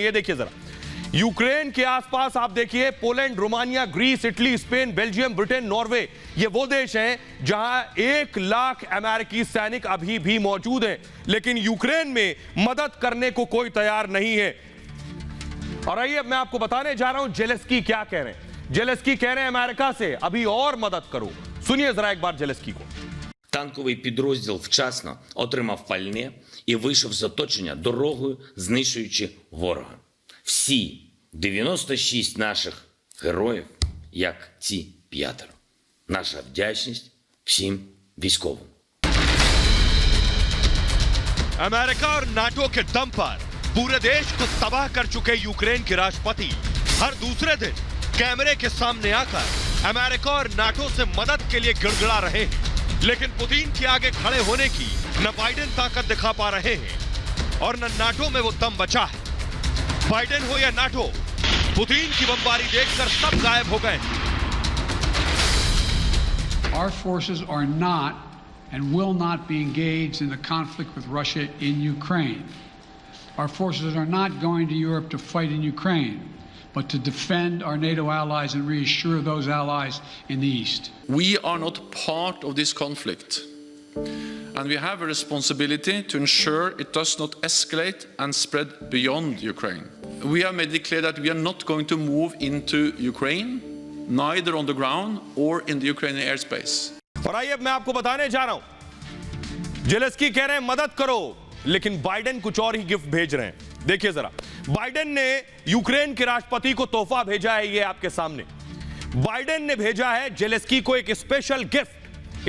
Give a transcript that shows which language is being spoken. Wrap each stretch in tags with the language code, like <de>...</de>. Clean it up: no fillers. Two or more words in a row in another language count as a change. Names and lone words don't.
<hi>ये देखिए जरा, यूक्रेन के आसपास आप देखिए, पोलैंड, रोमानिया, ग्रीस, इटली, स्पेन, बेल्जियम, ब्रिटेन, नॉर्वे, ये वो देश हैं जहां 1 लाख अमेरिकी सैनिक अभी भी मौजूद हैं, लेकिन यूक्रेन में मदद करने को कोई तैयार नहीं है। और आइए मैं आपको बताने जा रहा हूं जेलेंस्की क्या कह रहे हैं। जेलेंस्की कह रहे हैं अमेरिका से अभी और मदद करो। सुनिए जरा एक बार जेलेंस्की को।</hi> <uk>Танковий підрозділ вчасно отримав пальне і вийшов з оточення дорогою, знищуючи ворога. Всі 96 наших героїв, як ці 5. Наша вдячність всім військовим.</uk> <hi>अमेरिका और नाटो के दम पर पूरे देश को तबाह कर चुके यूक्रेन के राष्ट्रपति हर दूसरे दिन कैमरे के सामने आकर अमेरिका और नाटो से मदद के लिए गिड़गिड़ा रहे हैं, लेकिन पुतिन के आगे खड़े होने की न बाइडेन ताकत दिखा पा रहे हैं और न नाटो में वो दम बचा है। बाइडेन हो या नाटो, पुतिन की बमबारी देखकर सब गायब हो गए।</hi> <en>Our forces are not and will not be engaged in the conflict with Russia in Ukraine. Our forces are not going to Europe to fight in Ukraine, but to defend our NATO allies and reassure those allies in the East. We are not part of this conflict, and we have a responsibility to ensure it does not escalate and spread beyond Ukraine. We have made it clear that we are not going to move into Ukraine, neither on the ground or in the Ukrainian airspace.</en> <hi>और आइए मैं आपको बताने जा रहा हूं, जेलेंस्की कह रहे हैं मदद करो, लेकिन बाइडेन कुछ और ही गिफ्ट भेज रहे हैं। देखिए जरा, बाइडेन ने यूक्रेन के राष्ट्रपति को तोहफा भेजा है। ये आपके सामने बाइडेन ने भेजा है जेलेंस्की को एक</hi> <en>special gift.</en>